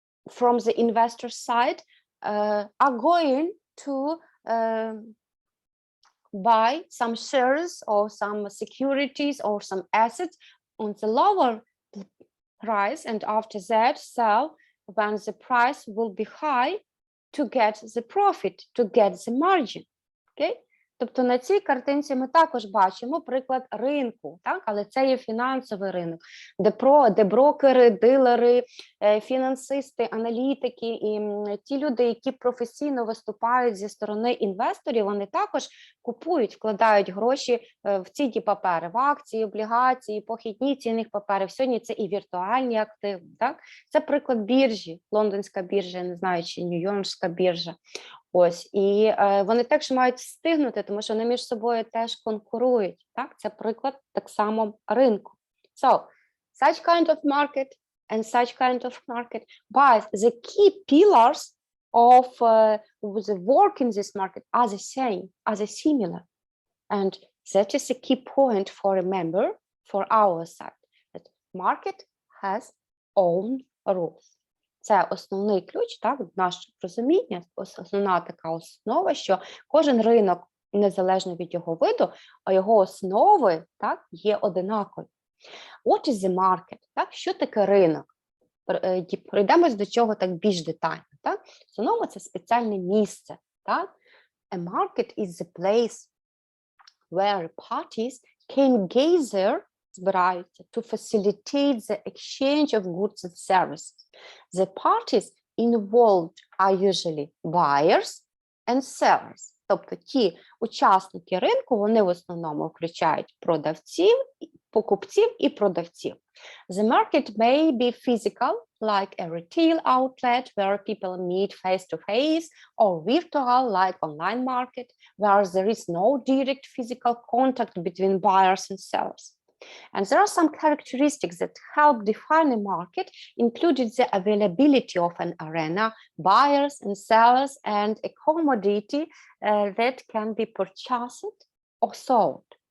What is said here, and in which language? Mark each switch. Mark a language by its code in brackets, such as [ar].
[en] from the investor side are going to buy some shares or some securities or some assets on the lower price, and after that sell when the price will be high to get the profit, to get the margin. Okay? [uk] Тобто на цій картинці ми також бачимо приклад ринку, так? Але це є фінансовий ринок, де брокери, дилери, фінансисти, аналітики і ті люди, які професійно виступають зі сторони інвесторів, вони також купують, вкладають гроші в цінні папери, в акції, облігації, похідні цінних паперів. Сьогодні це і віртуальні активи. Так? Це приклад біржі, лондонська біржа, я не знаю, чи нью-йоркська біржа. Ось, і вони також мають встигнути, тому що вони між собою теж конкурують. Так? Це приклад так само ринку. [en] So, such kind of market and such kind of market, but the key pillars of the work in this market are the same, are the similar. And that is a key point for remember for our side, that market has own rules. [uk] Це основний ключ, так, наше розуміння, основна така основа, що кожен ринок, незалежно від його виду, а його основи, так, є одинакові. [en] What is the market? [uk] Так, що таке ринок? Прийдемось до чого так більш детально. Так? В основному це спеціальне місце. Так? [en] A market is the place where parties can gather, [uk] збираються, [en] to facilitate the exchange of goods and services. The parties involved are usually buyers and sellers. [uk] Тобто ті учасники ринку, вони в основному включають продавців, покупців і продавців. [en] The market may be physical, like a retail outlet where people meet face-to-face, or virtual, like online market, where there is no direct physical contact between buyers and sellers. And there are some characteristics that help define a market, including the availability of an arena, buyers and sellers, and a commodity that can be purchased or sold.